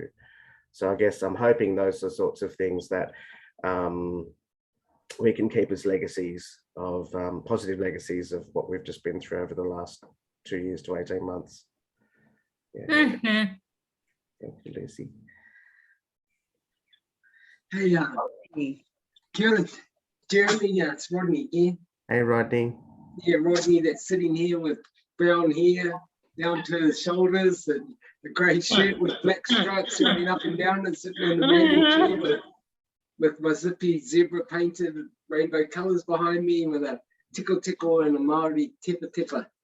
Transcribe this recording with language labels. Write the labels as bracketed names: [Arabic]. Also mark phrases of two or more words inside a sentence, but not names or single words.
[English] So I guess I'm hoping those are sorts of things that we can keep as legacies of positive legacies of what we've just been through over the last 2 years to 18 months. Yeah. Thank you, Lucy. [Māori] Hey, kia ora, [English] Jeremy, it's Rodney again. Hey, Rodney. Yeah, Rodney that's sitting here with brown hair down to his shoulders and a grey shirt with black stripes running up and down, and sitting on the manual chair with my zippy zebra painted rainbow colours behind me, with a tickle tickle and a Māori tepa tepa.